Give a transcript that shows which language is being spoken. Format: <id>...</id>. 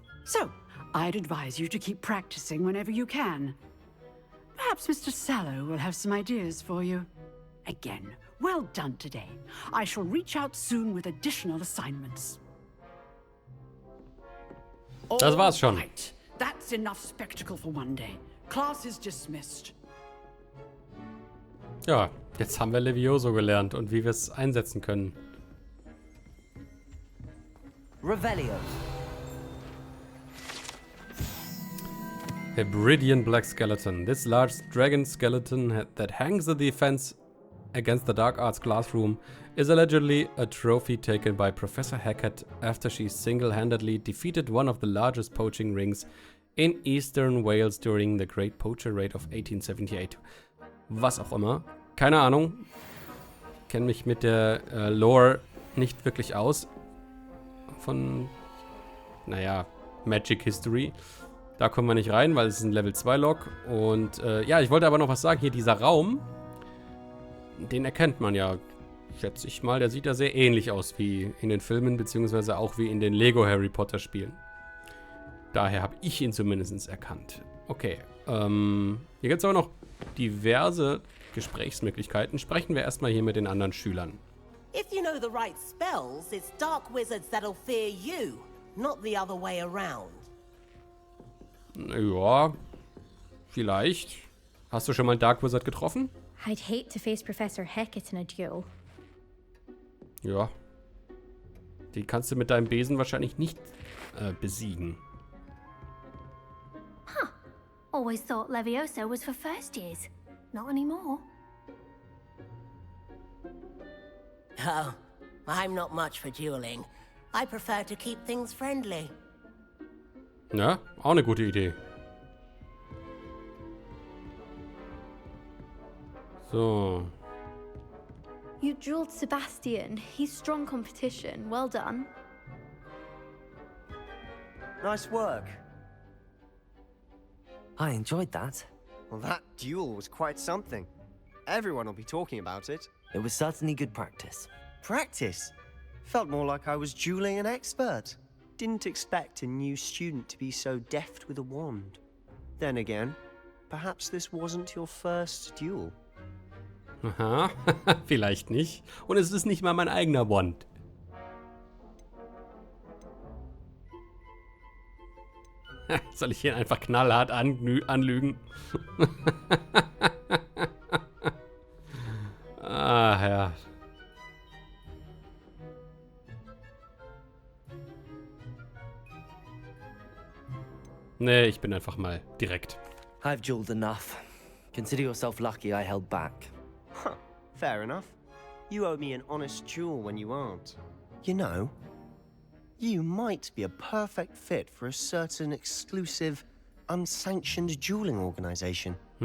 <en>So, I'd advise you to keep practicing whenever you can. Perhaps Mr. Sallow will have some ideas for you. Again, well done today. I shall reach out soon with additional assignments.</en> <de>Das war's schon.</de> <en>All right. That's enough spectacle for one day. Class is dismissed.</en> <de>Ja, jetzt haben wir Levioso gelernt und wie wir es einsetzen können. Revelio.</de> <en>Hebridean Black Skeleton. This large dragon skeleton that hangs at the fence against the dark arts classroom is allegedly a trophy taken by Professor Hecat after she single-handedly defeated one of the largest poaching rings in Eastern Wales during the Great Poacher Raid of 1878.</en> <de>Was auch immer. Keine Ahnung. Kenne mich mit der Lore nicht wirklich aus. Von, naja, Magic History. Da kommen wir nicht rein, weil es ist ein Level 2 Log. Und ja, ich wollte aber noch was sagen. Hier dieser Raum, den erkennt man ja, schätze ich mal. Der sieht ja sehr ähnlich aus wie in den Filmen, beziehungsweise auch wie in den Lego Harry Potter Spielen. Daher habe ich ihn zumindest erkannt. Okay, hier gibt es aber noch diverse Gesprächsmöglichkeiten. Sprechen wir erstmal hier mit den anderen Schülern.</de> <en>If you know the right spells, it's dark wizards that'll fear you, not the other way around.</en> <de>Ja, vielleicht. Hast du schon mal einen Dark Wizard getroffen?</de> <en>I'd hate to face Professor Hecat in a duel.</en> <de>Ja. Die kannst du mit deinem Besen wahrscheinlich nicht besiegen. Huh.</de> <en>Always thought Levioso was for first years. Not anymore. Oh, I'm not much for dueling. I prefer to keep things friendly.</en> <de>Ja, auch eine gute Idee. So.</de> <en>You dueled Sebastian. He's strong competition. Well done. Nice work. I enjoyed that. Well, that duel was quite something. Everyone will be talking about it. It was certainly good practice. Practice? Felt more like I was dueling an expert. Didn't expect a new student to be so deft with a wand. Then again, perhaps this wasn't your first duel.</en> <de>Aha, vielleicht nicht. Und es ist nicht mal mein eigener Wand. Soll ich ihn einfach knallhart anlügen? Ah, ja. Nee, ich bin einfach mal direkt.</de> <en>I've dueled enough. Consider yourself lucky I held back. Huh, fair enough. You owe me an honest duel when you aren't. You know, you might be a perfect fit for a certain exclusive, unsanctioned dueling organization.</en>